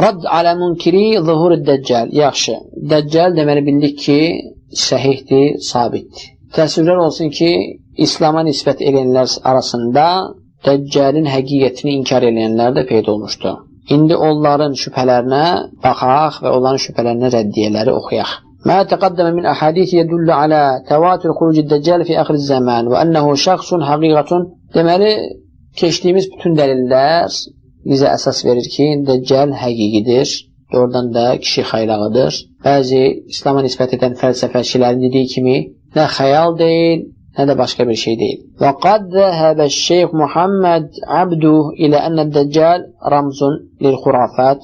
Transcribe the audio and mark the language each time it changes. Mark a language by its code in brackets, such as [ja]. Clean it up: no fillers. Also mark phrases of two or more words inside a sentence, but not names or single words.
[ar] الرد على منكري ظهور الدجال. [az] Yaxşı, Dəccal deməli bildik ki, səhihdir, sabitdir. Təəssüflər olsun ki, İslama nisbət edənlər arasında Dəccalin həqiqətini inkar edənlər də peyda olmuşdu. İndi onların şübhələrinə baxaq və onların şübhələrinə rəddiyələri oxuyaq. [ar] ما تقدم من أحاديث يدل على تواتر خروج الدجال في آخر الزمان وأنه شخص حقيقة. [az] Deməli, keçdiyimiz bütün dəlillər bizə əsas verir ki, Dəccal həqiqidir, doğrudan da kişi xaylağıdır. Bəzi İslama nisbət edən fəlsəfəçilərin dediyi kimi, nə xəyal deyil, nə də başqa bir şey deyil. [ar] وقد ذهب الشيخ محمد عبده إلى أن الدجال رمز للخرافات.